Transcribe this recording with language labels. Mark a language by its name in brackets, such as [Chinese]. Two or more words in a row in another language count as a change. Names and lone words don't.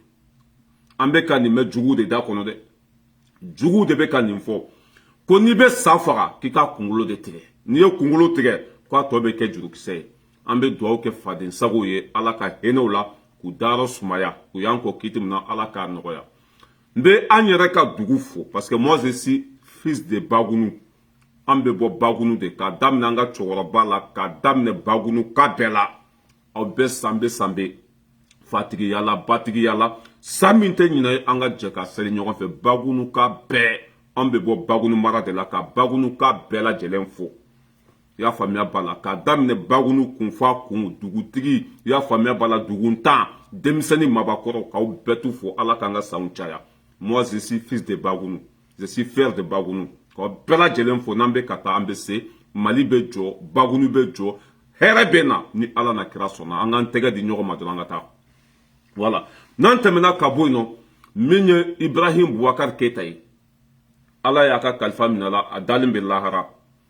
[Bambara] An bɛ ka nin mɛn juguw de da kɔnɔ dɛ. Juguw de bɛ ka nin fɔ ko n'i bɛ sa faga k'i ka kunkolo de tigɛ. N'i ye kunkolo tigɛ k'a tɔ bɛ kɛ jurukisɛ ye. An bɛ dugawu kɛ faden sagow ye, Ala ka hinɛw la k'u dayɔrɔ sumaya, u y'an kɔ kiti min na Ala k'a nɔgɔya. N bɛ an yɛrɛ ka dugu fo [French] parce que moi je suis fils de Bagunu. [Bambara] An bɛ bɔ Bagunu de, k'a daminɛ an ka cɛkɔrɔba la, k'a daminɛ Bagunu ka bɛɛ la. Aw bɛɛ sambe fatigiya la batigiya la sa min tɛ ɲinɛ an ka jɛ ka seli ɲɔgɔn fɛ. Bagunu ka bɛɛ an bɛ bɔ Bagunu mara de la, ka Bagunu ka bɛɛ lajɛlen fo. I y'a faamuya b'a la, k'a daminɛ Bagunu kunfa kun dugutigi, i y'a faamuya b'a la, duguntan denmisɛnnin mabakɔrɔ k'aw bɛɛ tu fo. Ala k'an ka sanw caya. [French] Moi je suis fils de Bagunu, je suis frère de Bagunu, [Bambara] k'aw bɛɛ lajɛlen fo. N'an bɛ ka taa an bɛ se, Mali bɛ jɔ, Bagunu bɛ jɔ, hɛrɛ bɛ na ni Ala na kira sɔnna. An k'an tɛgɛ di ɲɔgɔn ma dɔrɔn an ka taa. Voilà. N'an tɛmɛna ka bɔ yen nɔ min ye Ibrahim Boubacar Keita ye, Ala y'a ka kalifa minɛ a la, a dalen bɛ lahara.